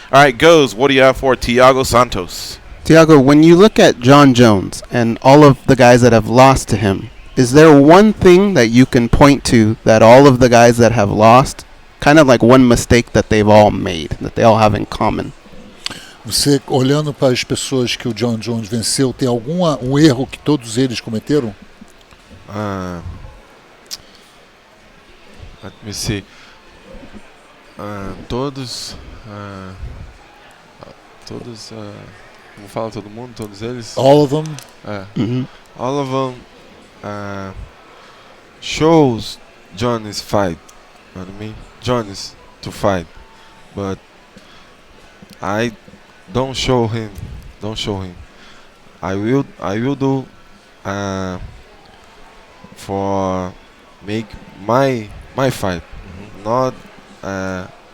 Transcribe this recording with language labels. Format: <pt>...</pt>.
<en>All right, Goes, what do you have for Thiago Santos? Thiago, when you look at Jon Jones and all of the guys that have lost to him, is there one thing that you can point to that all of the guys that have lost, kind of like one mistake that they've all made, that they all have in common?</en> <pt>Você, olhando para as pessoas que o Jon Jones venceu, tem um erro que todos eles cometeram?</pt> <en>Let me see.</en> <pt>Todos, como fala todo mundo, todos eles?</pt> <en>All of them? All of them shows Johnny's fight. You know what I mean? Johnny's to fight, but I don't show him. I will do uh, for make my fight, not uh,</en>